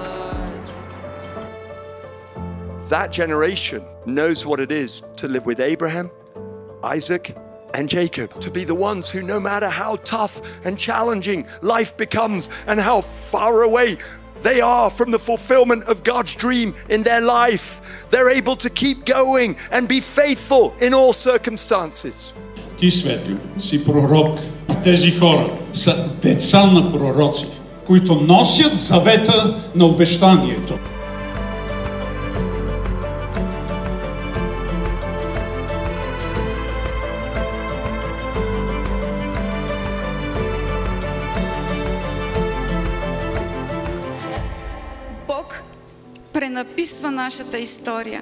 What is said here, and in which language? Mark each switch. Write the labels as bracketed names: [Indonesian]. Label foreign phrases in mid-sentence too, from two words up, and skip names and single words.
[English] That generation knows what it is to live with Abraham, Isaac, and Jacob. To be the ones who, no matter how tough and challenging life becomes and how far away they are from the fulfillment of God's dream in their life, they're able to keep going and be faithful in all circumstances. [Bulgarian] Ти, Светлю, си пророк. А тези хора са деца на пророци, които носят завета на обещанието. Бог пренаписва нашата история.